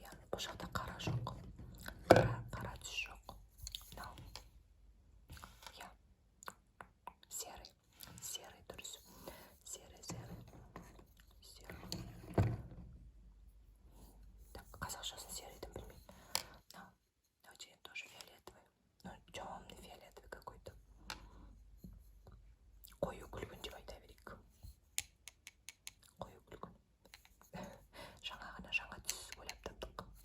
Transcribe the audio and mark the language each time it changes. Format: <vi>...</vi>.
<kk>Бұл жақта қара жоқ, қара түс жоқ. Мынау серый дұрыс. Серый. Так, қазақшасын серыйдың білмеймін. Мынау деген</kk> <ru>тоже фиолетовый. Темный фиолетовый какой-то.</ru> <kk>Қою күлгін деп айта берейік. Қою күлгін. Жаңа түс ойлап таптық.</kk>